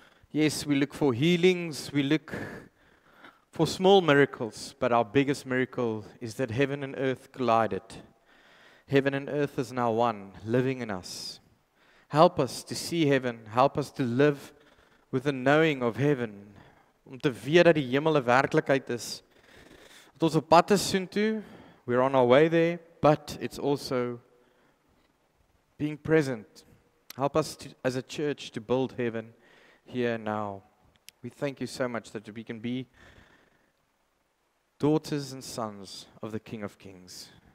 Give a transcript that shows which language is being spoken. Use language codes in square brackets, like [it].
[en] Yes, we look for healings, we look for small miracles, but our biggest miracle is that heaven and earth collided. Heaven and earth is now one, living in us. Help us to see heaven. Help us to live with the knowing of heaven. [af] Om te weet dat die hemel 'n werklikheid is. Dat ons op pad is soontoe. [en] We're on our way there, but it's also being present. Help us to, as a church to build heaven here now. We thank you so much that we can be daughters and sons of the King of Kings.